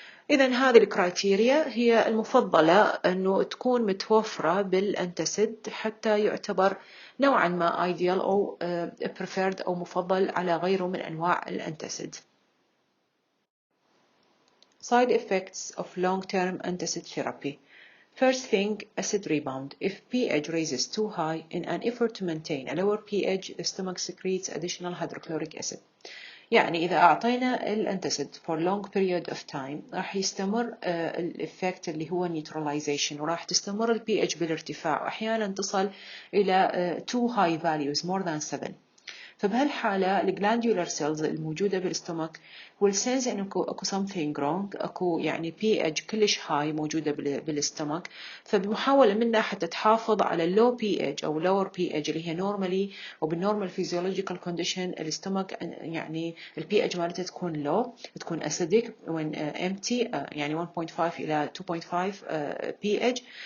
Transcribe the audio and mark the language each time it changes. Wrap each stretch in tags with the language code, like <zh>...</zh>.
<ar>إذا هذه الكرايتيريا هي المفضلة أنه تكون متوفرة بالأنتاسيد حتى يعتبر نوعا ما ideal أو preferred أو مفضل على غيره من أنواع الأنتاسيد.</ar> <en>Side effects of long-term antacid therapy. First thing, acid rebound. If pH raises too high, in an effort to maintain a lower pH, the stomach secretes additional hydrochloric acid.</en> <ar>يعني إذا أعطينا الانتاسيد</ar> <en>for long period of time</en> <ar>راح يستمر الإفكت اللي هو neutralization وراح تستمر الpH بالارتفاع وأحيانا تصل إلى</ar> <en>too high values more than 7.</en> <ar>فبهالحالة الجلاندولار سيلز الموجودة بالاستومك</ar> <en>will sense</en> <ar>إنه أكو</ar> <en>something wrong</en> <ar>أكو يعني pH كلش high موجودة بالاستومك فبمحاولة منها حتى تحافظ على</ar> <en>low pH</en> <ar>أو</ar> <en>lower pH</en> <ar>اللي هي normally وبال</ar> <en>normal physiological condition</en> <ar>الاستومك يعني pH مالتها تكون low تكون acidic</ar> <en>when empty</en> <ar>يعني 1.5 إلى 2.5 pH.</ar>